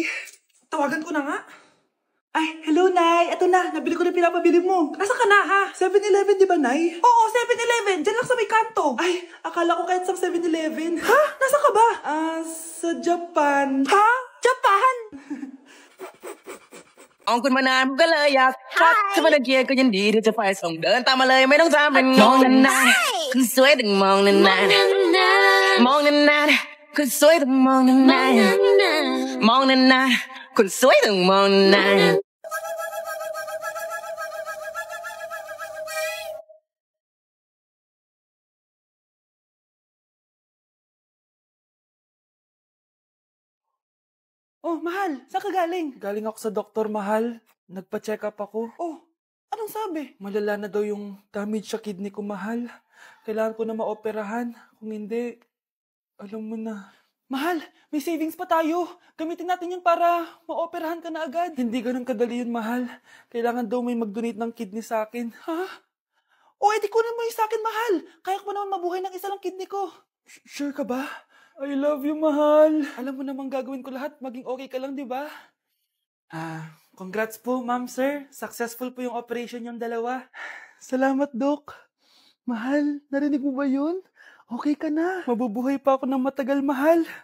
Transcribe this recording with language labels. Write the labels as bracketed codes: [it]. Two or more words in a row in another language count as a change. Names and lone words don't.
[tl] Tawagan ko na nga. Ay, hello, Nay. Eto na, nabili ko na pinapabili mo. Nasaan ka na, ha? 7-Eleven, di ba, Nay? Oo, 7-Eleven. Diyan lang sa may kanto. Ay, akala ko kahit sa 7-Eleven. Ha? Nasaan ka ba? Sa Japan. Ha? Japan? [th] มองคุณมานานก็เลยอยากทักถ้าไม่ได้เกียร์ก็ยินดีที่จะไปส่งเดินตามมาเลยไม่ต้องถามเป็นมองนานๆคุณสวยต้องมองนานๆมองนานๆคุณสวยต้องมองนานๆมองนานๆคุณสวยต้องมองนานๆ [tl] Oh, mahal. Saan ka galing? Galing ako sa doktor, mahal. Nagpa-check up ako. Oh, anong sabi? Malala na daw yung damage sa kidney ko, mahal. Kailangan ko na maoperahan. Kung hindi, alam mo na. Mahal, may savings pa tayo. Gamitin natin yun para maoperahan ka na agad. Hindi ganun kadali yun, mahal. Kailangan daw may mag-donate ng kidney sa akin. Ha? O, edi kunin mo yung sa akin, mahal. Kaya ko naman mabuhay ng isa lang kidney ko. Sure ka ba? [en] I love you, [tl] mahal. Alam mo namang gagawin ko lahat. Maging okay ka lang, di ba? Congrats po, ma'am, sir. Successful po yung operation yung dalawa. Salamat, Dok. Mahal, narinig mo ba yun? Okay ka na. Mabubuhay pa ako ng matagal, mahal.